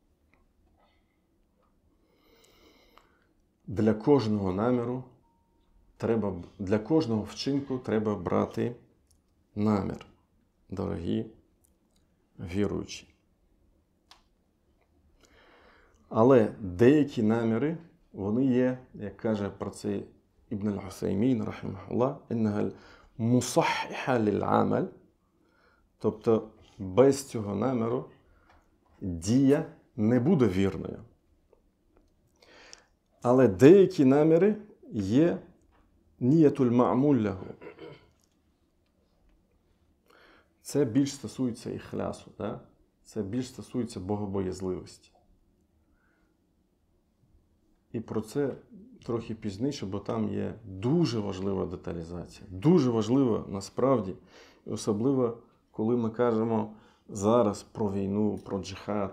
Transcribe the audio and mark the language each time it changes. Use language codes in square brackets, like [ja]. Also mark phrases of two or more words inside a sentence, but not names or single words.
[uk] Для кожного наміру для кожного вчинку треба брати намір, дорогі віруючі. Але деякі наміри, вони є, як каже про це Ібн аль-Усаймін, рахимахуллах, [ar] «إنها مصححة للعمل», [uk] тобто без цього наміру дія не буде вірною. Але деякі наміри є [ar] نية المعمول له. [uk] Це більш стосується іхлясу, да? Це більш стосується богобоязливості. І про це трохи пізніше, бо там є дуже важлива деталізація. Дуже важлива насправді, особливо коли ми кажемо зараз про війну, про джихад.